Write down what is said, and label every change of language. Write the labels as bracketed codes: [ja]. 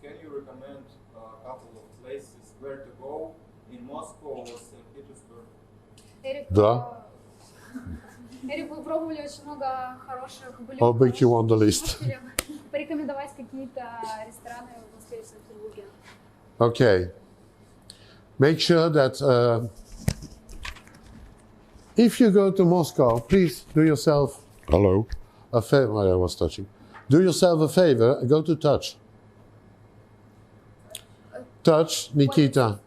[en] Can you recommend a couple of places where to go in Moscow or St. Petersburg? [ru] Эрик, Да. Эрик, вы пробовали очень много хороших блюд. [en] How big you want the list? [ru] Можете ли порекомендовать какие-то рестораны в Москве и в Санкт-Петербурге? [en] Okay. Make sure that if you go to Moscow, please do yourself a favor. I was touching. Do yourself a favor. Go to Touch. Touch, Nikita.